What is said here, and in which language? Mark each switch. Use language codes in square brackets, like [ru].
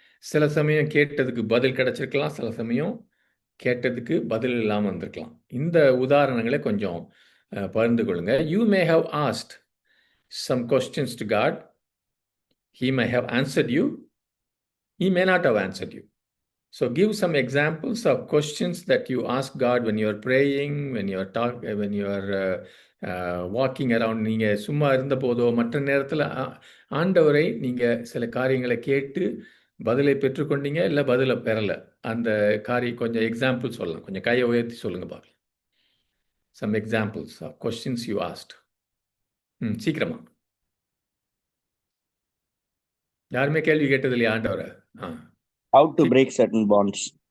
[ta] சில சமயம் கேட்டதுக்கு பதில் கிடைச்சிருக்கலாம், சில சமயம் கேட்டதுக்கு பதில் இல்லாமல் வந்திருக்கலாம். இந்த உதாரணங்களை கொஞ்சம் பகிர்ந்து கொள்ளுங்க. [en] You may have asked some questions to God. He may have answered you. He may not have answered you. So give some examples of questions that you ask God when you are praying, when you are when you are walking around. [ta] நீங்கள் சும்மா இருந்த போதோ மற்ற நேரத்தில் ஆண்டவரை நீங்கள் சில காரியங்களை கேட்டு பதிலை பெற்றுக்கொண்டீங்க, இல்லை பதிலை பெறலை. அந்த காரியம் கொஞ்சம் எக்ஸாம்பிள் சொல்லலாம். கொஞ்சம் கையை உயர்த்தி சொல்லுங்க பார்க்கலாம். [en] Some examples of questions you asked. [ta] சீக்கிரமா. யாருமே கேள்வி கேட்டது இல்லையா ஆண்டவரை? [en] How to break certain bonds.